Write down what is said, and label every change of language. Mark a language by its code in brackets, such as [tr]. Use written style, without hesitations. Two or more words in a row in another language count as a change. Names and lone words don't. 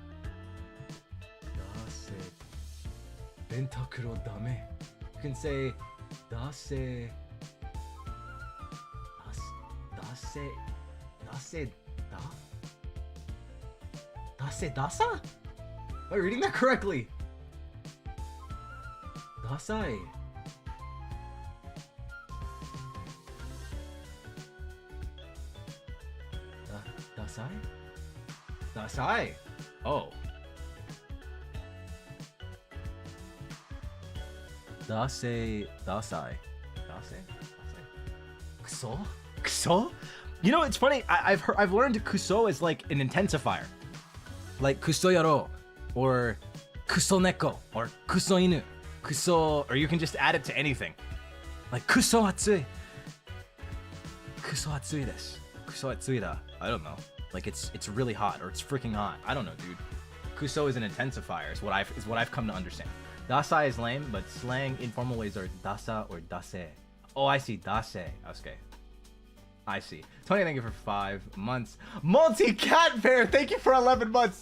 [ja] Vantacrow dame. [en] You can say [ja] ダセ ダサ? [en] Am I reading that correctly? [ja] ダサい。ダサい? Oh. Dasai. Kuso? [en] You know, it's funny. I've learned kuso is like an intensifier. Like kusoyaro, or kusoneko, or kusoinu. [ja] Kuso, [en] or you can just add it to anything. [ja] Like クソ暑い。クソ暑いです. クソ暑いだ. [en] I don't know. Like it's really hot, or it's freaking hot. I don't know, dude. Kuso is an intensifier, is what I've come to understand. Dasai is lame, but slang informal ways are dasa or dase. Oh, I see, dase. Okay. I see. Tony, thank you for 5 months. Multi-Cat Bear, thank you for 11 months.